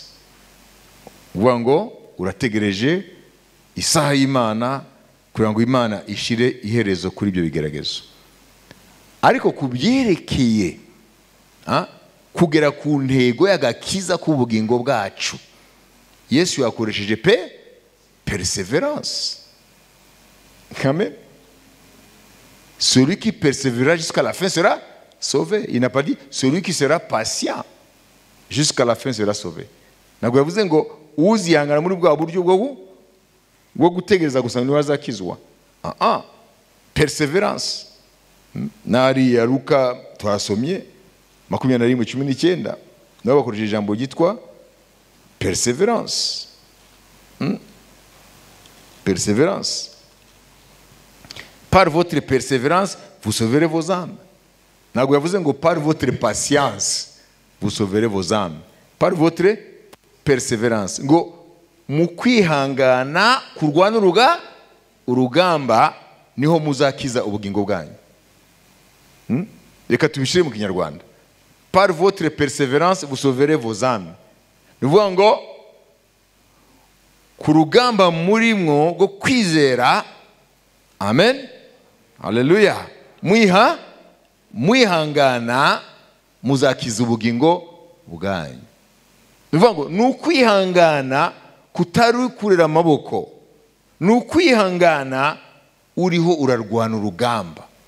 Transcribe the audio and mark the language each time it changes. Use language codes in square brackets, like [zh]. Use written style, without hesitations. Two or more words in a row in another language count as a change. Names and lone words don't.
[rw] Uvuga ngo urategereje isaha y'Imana kugira ngo Imana ishire iherezo kuri ibyo bigeragezo. Ariko kubyerekeye kugera ku ntego y'agakiza k'ubugingo bwacu, Yesu yakoresheje persévérance. Amen. [fr] Celui qui persévérera jusqu'à la fin sera sauvé. Il n'a pas dit celui qui sera patient jusqu'à la fin sera sauvé. [rw] Ntabwo yavuze ngo uzihangana muri bwa buryo bwo gutegereza gusa niwe azakizwa. Perseverance. Nari ya Luka twasomye 21:19 nabo bakoresheje ijambo ryitwa perseverance. Persévérance. [fr] Par votre persévérance, vous sauverez vos âmes. [rw] Ntabwo yavuze ngo [fr] par votre patience, vous sauverez vos âmes. Par votre persévérance. [rw] Ngo mu kwihangana kurwana urugamba niho muzakiza ubugingo bwanyu. Reka tubishire mu Kinyarwanda. [fr] Par votre persévérance, vous sauverez vos âmes. [rw] Nivuga ngo ku rugamba murimwo go kwizera. Amen. Haleluya. Mwihangana muzakiza ubugingo bwanyu. Nivuga ngo nukwihangana kutari kurera amaboko, nukwihangana uriho urarwana urugamba.